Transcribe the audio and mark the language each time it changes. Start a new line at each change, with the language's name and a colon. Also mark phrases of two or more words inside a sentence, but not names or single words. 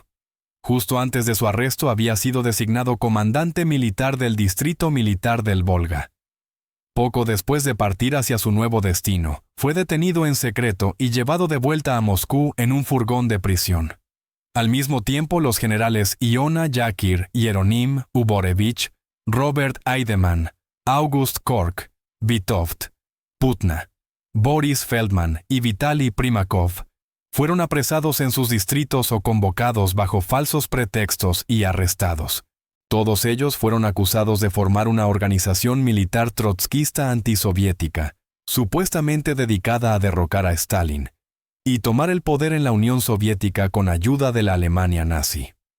Spanish: Justo antes de su arresto había sido designado comandante militar del Distrito Militar del Volga. Poco después de partir hacia su nuevo destino, fue detenido en secreto y llevado de vuelta a Moscú en un furgón de prisión. Al mismo tiempo, los generales Iona Yakir, Yeronim Uborevich, Robert Eidemann, August Kork, Vitovt, Putna, Boris Feldman y Vitaly Primakov fueron apresados en sus distritos o convocados bajo falsos pretextos y arrestados. Todos ellos fueron acusados de formar una organización militar trotskista antisoviética, supuestamente dedicada a derrocar a Stalin, y tomar el poder en la Unión Soviética con ayuda de la Alemania nazi.